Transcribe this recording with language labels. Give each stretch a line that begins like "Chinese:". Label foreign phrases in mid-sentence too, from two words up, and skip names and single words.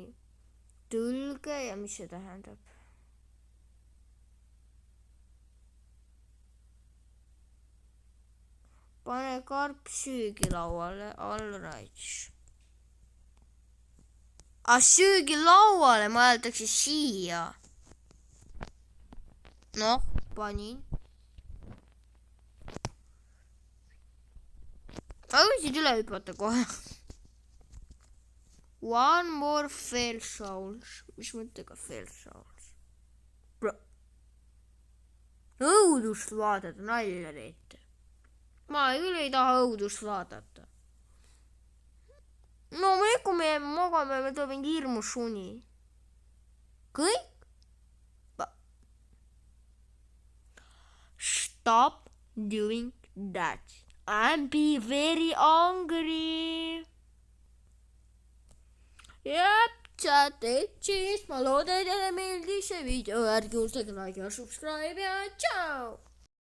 Estonian: Tõlge ja mis see tähendab? Pane karp söögilauale,
English: all right.
Estonian: Söögilauale mõeldakse siia. Noh, panin. Ma võisid üle hüpata kohe.
English: One more fail souls.
Estonian: Mis mõttega
English: fail souls?
Estonian: Õudust vaadata, nalja teete. Ma küll ei taha õudust vaadata. No kui me magame, me tuleb mingi hirmus uni. Kõik?
English: Stop doing that. And be very angry.
Estonian: Jep, chat, ma loodan, et teile meeldis see video. Ärge unustage like ja subscribe ja tšau!